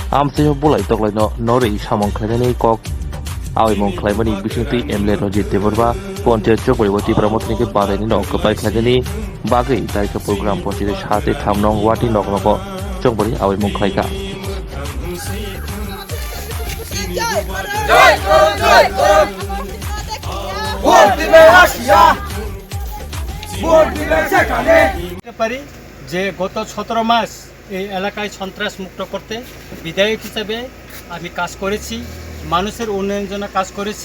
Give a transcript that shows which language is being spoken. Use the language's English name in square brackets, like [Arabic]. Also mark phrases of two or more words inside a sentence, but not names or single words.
[Kok Borok] Amtio Bulai Toklano Nori Samon Kladeni Kok Awi Mon Klamani Bishuti Emle Rojit Devorba Ponte Chopoti Pramotniki Badani no Kapai Kladeni Bagi Taika Program Ponte Hate Tamnong Wati Noknoko Chopori Awi Mon Klaika [Bangla] পারি যে গত 17 মাস এই এলাকায় সন্ত্রাস মুক্ত করতে বিধায়ক হিসেবে আমি কাজ করেছি, মানুষের উন্নয়নের জন্য কাজ করেছি।